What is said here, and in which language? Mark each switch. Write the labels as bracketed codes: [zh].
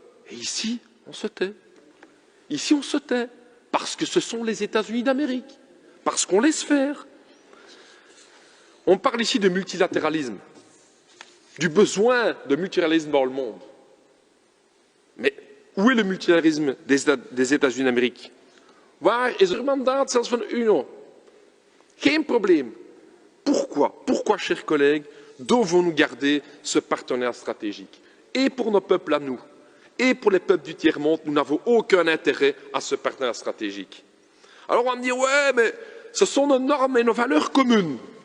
[fr] Et ici, on se tait. Ici, on se tait. Parce que ce sont les États-Unis d'Amérique. Parce qu'on laisse faire. On parle ici de multilatéralisme, du besoin de multilatéralisme dans le monde. Mais où est le multilatéralisme des États-Unis d'Amérique? [nl] Waar is er mandaat zelfs van de UNO? Geen probleem. [fr] Pourquoi? Pourquoi, chers collègues, devons-nous garder ce partenariat stratégique? Et pour nos peuples à nous, et pour les peuples du tiers-monde, nous n'avons aucun intérêt à ce partenariat stratégique. Alors on va me dire, ouais, mais ce sont nos normes et nos valeurs communes.